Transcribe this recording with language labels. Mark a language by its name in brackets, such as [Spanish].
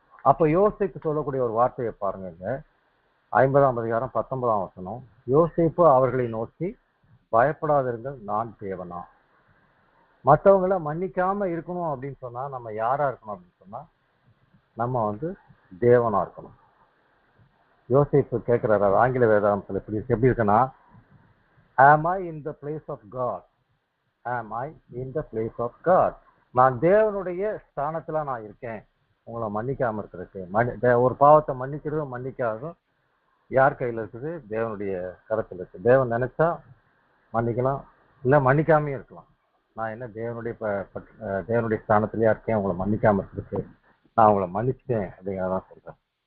[Tamil] அப்ப யோசேப்பு சொல்லக்கூடிய ஒரு வார்த்தையை பாருங்க, 50ஆம் அதிகாரம் 19ஆம் வசனம். யோசேப்பு அவர்களை நோக்கி, பயப்படாதிருங்கள், நான் தேவனா? மற்றவங்களை மன்னிக்காம இருக்கணும் அப்படின்னு சொன்னா நம்ம யாரா இருக்கணும் அப்படின்னு சொன்னா நம்ம தேவனா இருக்கணும். யோசேப்பு கேட்கிறாரு, ஆங்கில வேதாந்தத்துல எப்படி இருக்குன்னா, [English] am I in the place of God? am I in the place of God? [Tamil] நான் தேவனுடைய ஸ்தானத்துல நான் இருக்கேன் உங்களை மன்னிக்காம இருக்கிறதுக்கு. ஒரு பாவத்தை மன்னிக்கிறதும் மன்னிக்காததும் யார் கையில இருக்குது? தேவனுடைய கரத்துல இருக்கு. தேவன் நினைச்சா மன்னிக்கலாம், இல்லை மன்னிக்காமே இருக்கலாம். நான் என்ன தேவனுடைய ஸ்தானத்திலேயே இருக்கேன், உங்களை மன்னிக்காம இருக்கு, நான் உங்களை மன்னிச்சிட்டேன் அப்படிங்கிறதான் சொல்றேன்.